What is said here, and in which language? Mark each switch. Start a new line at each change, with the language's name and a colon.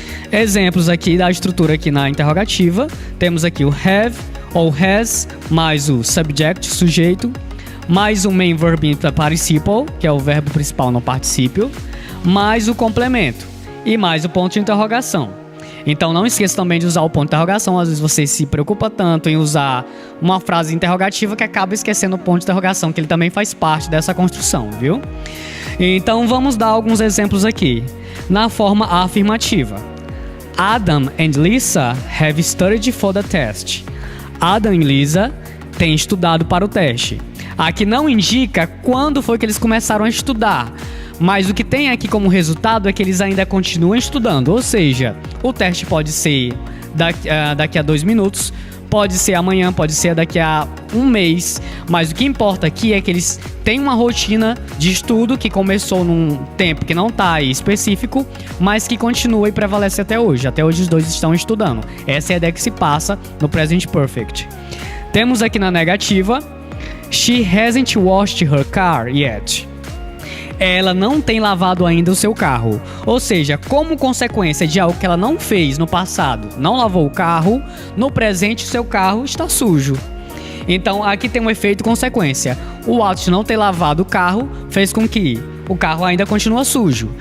Portuguese: Exemplos aqui da estrutura aqui na interrogativa. Temos aqui o have ou has, mais o subject, sujeito, mais o
English: main verb in the participle,
Portuguese: que é o verbo principal no particípio, mais o complemento e mais o ponto de interrogação. Então não esqueça também de usar o ponto de interrogação. Às vezes você se preocupa tanto em usar uma frase interrogativa que acaba esquecendo o ponto de interrogação, que ele também faz parte dessa construção, viu? Então vamos dar alguns exemplos aqui. Na forma afirmativa:
English: Adam and Lisa have studied for the test.
Portuguese: Adam e Lisa têm estudado para o teste. Aqui não indica quando foi que eles começaram a estudar, mas o que tem aqui como resultado é que eles ainda continuam estudando. Ou seja, o teste pode ser daqui a 2 minutos, pode ser amanhã, pode ser daqui a 1 mês, mas o que importa aqui é que eles têm uma rotina de estudo que começou num tempo que não está aí específico, mas que continua e prevalece até hoje. Até hoje os dois estão estudando. Essa é a ideia que se passa no Present Perfect. Temos aqui na negativa:
English: She hasn't washed her car yet.
Portuguese: Ela não tem lavado ainda o seu carro. Ou seja, como consequência de algo que ela não fez no passado, não lavou o carro, no presente o seu carro está sujo. Então aqui tem um efeito consequência. O ato de não ter lavado o carro fez com que o carro ainda continue sujo.